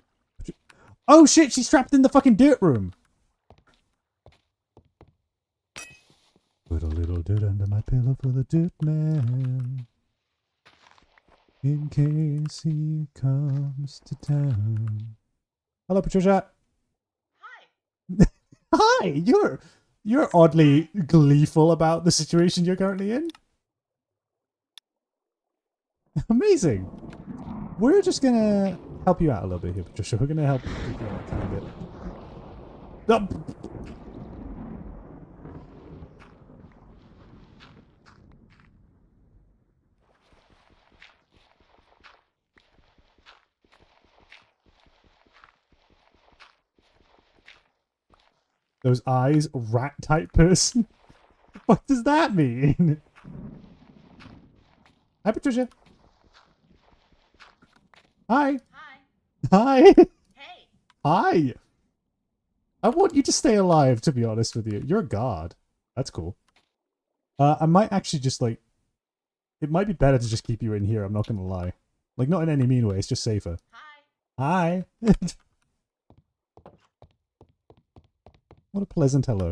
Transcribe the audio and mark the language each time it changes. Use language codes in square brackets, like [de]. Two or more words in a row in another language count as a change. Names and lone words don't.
[en] Oh shit, she's trapped in the fucking dirt room! Put a little dirt under my pillow for the dirt man. In case he comes to town. Hello, Patricia. Hi. Hi, you're oddly gleeful about the situation you're currently in. Amazing. We're just gonna help you out a little bit here, Patricia. We're gonna help you out a tiny bit. Oh. Those eyes, rat type person. What does that mean? Hi, Patricia. Hi. Hi. Hi. Hey. Hi. I want you to stay alive, to be honest with you. You're a god. That's cool. I might actually just, like... It might be better to just keep you in here, I'm not gonna lie. Like, not in any mean way, it's just safer. Hi. Hi. What a pleasant hello.